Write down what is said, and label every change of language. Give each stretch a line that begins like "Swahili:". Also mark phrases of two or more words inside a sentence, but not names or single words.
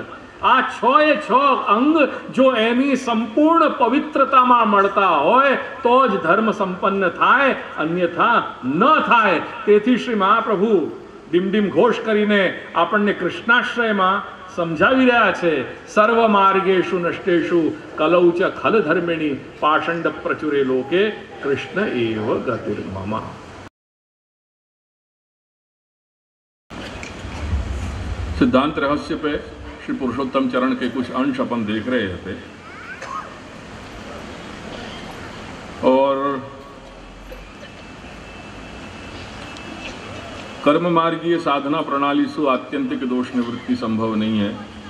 Gujarati: આ 6 અંગ જો એની સંપૂર્ણ પવિત્રતામાં મળતા હોય તો જ ધર્મ સંપન્ન થાય, અન્યથા ન થાય. તેથી શ્રી મહાપ્રભુ ડીમડીમ ઘોષ કરીને આપણને કૃષ્ણાશ્રયમાં સમજાવી રહ્યા છે.
Sanskrit: सर्व मार्गेषु नष्टेषु कलौ च खल धर्मिणी पाषंड प्रचुरे लोके कृष्ण एव गतिर्मम.
Hindi: सिद्धांत रहस्य पे श्री पुरुषोत्तम चरण के कुछ अंश अपन देख रहे थे और कर्म मार्गीय साधना प्रणाली से आत्यंतिक दोष निवृत्ति संभव नहीं है.